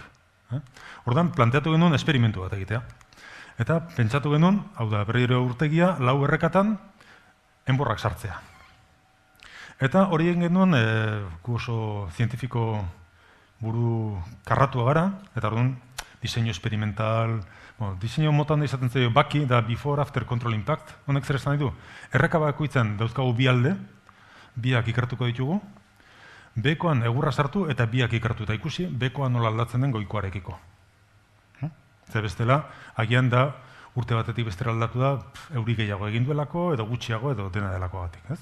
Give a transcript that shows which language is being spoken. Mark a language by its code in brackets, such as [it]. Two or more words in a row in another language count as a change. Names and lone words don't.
[eu] Orduan, planteatu genuen esperimentu bat egitea. Eta pentsatu genuen, hau da, berriro urtegia, 4 errekatan, enborrak sartzea. Eta hori egin genuen, gu oso zientifiko buru karratua gara, eta orduan, diseinu experimental, diseinu motan da izaten zaio, baki da [en] before after control impact, [eu] honek zer esan nahi du, erreka bakoitzan dauzkagu bi alde, biak ikertuko ditugu, bekoan egurra sartu eta biak ikertu eta ikusi, bekoan nola aldatzen den goikoarekiko. Zer bestela, agian da urte batetik bestera aldatu da, euri gehiago egin duelako, edo gutxiago, edo dena delako gatik.